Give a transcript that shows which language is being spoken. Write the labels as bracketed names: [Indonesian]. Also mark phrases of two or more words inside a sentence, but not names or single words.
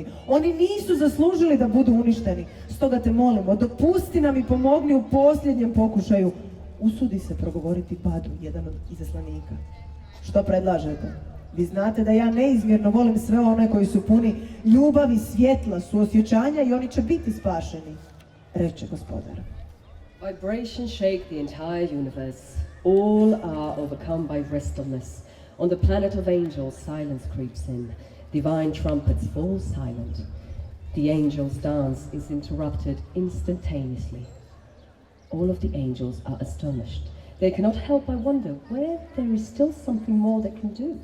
[Croatian] Oni nisu zaslužili da budu uništeni. Stoga te molimo, dopusti nam i pomogni u posljednjem pokušaju. Usudi se progovoriti Padu, jedan od izaslanika. Što predlažete? Vi znate da ja neizmjerno volim sve one koji su puni ljubavi, svjetla, suosjećanja i oni će biti spašeni, reče gospodar. [English] Vibrations shake the entire universe. All are overcome by restfulness. On the planet of angels, silence creeps in. Divine trumpets fall silent. The angels' dance is interrupted instantaneously. All of the angels are astonished. They cannot help but wonder where there is still something more they can do.